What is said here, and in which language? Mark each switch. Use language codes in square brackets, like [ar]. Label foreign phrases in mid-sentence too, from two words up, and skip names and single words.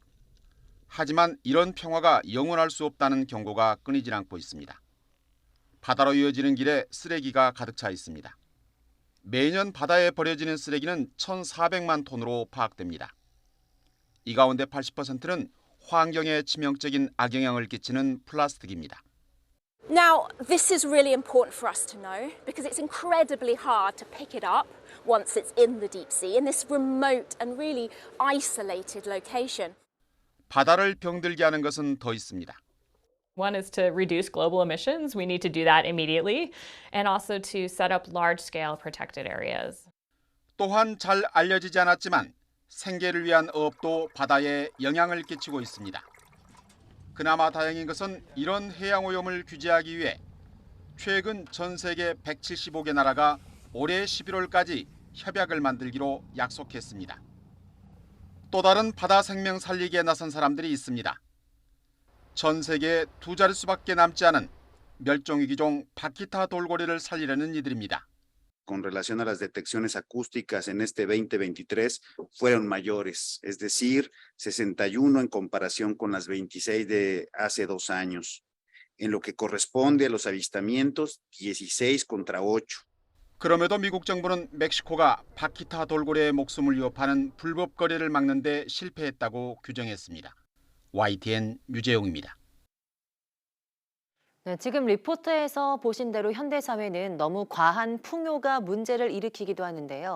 [ko] 하지만 이런 평화가 영원할 수 없다는 경고가 끊이질 않고 있습니다. 바다로 이어지는 길에 쓰레기가 가득 차 있습니다. 매년 바다에 버려지는 쓰레기는 1,400만 톤으로 파악됩니다. 이 가운데 80%는 환경에 치명적인 악영향을 끼치는 플라스틱입니다. [en] Now, this is really important for us to know because it's incredibly hard to pick it up once it's in the deep sea in this remote and really isolated location. [ko] 바다를 병들게 하는 것은 더 있습니다. [en] One is to reduce global emissions. We need to do that immediately, and also to set up large-scale protected areas. [ko] 또한 잘 알려지지 않았지만 생계를 위한 어업도 바다에 영향을 끼치고 있습니다. 그나마 다행인 것은 이런 해양오염을 규제하기 위해 최근 전 세계 175개 나라가 올해 11월까지 협약을 만들기로 약속했습니다. 또 다른 바다 생명 살리기에 나선 사람들이 있습니다. 전 세계에 2 자릿수밖에 남지 않은 멸종위기종 바키타 돌고래를 살리려는 이들입니다. [es] Con relación a las detecciones acústicas en este 2023 fueron mayores, es decir, 61 en comparación con las 26 de hace 2 años. En lo que corresponde a los avistamientos, 16 contra 8. [ko] 그럼에도 미국 정부는 멕시코가 바키타 돌고래의 목숨을 위협하는 불법 거래를 막는 데 실패했다고 규정했습니다. YTN 류재용입니다. 네, 지금 리포트에서 보신 대로 현대사회는 너무 과한 풍요가 문제를 일으키기도 하는데요.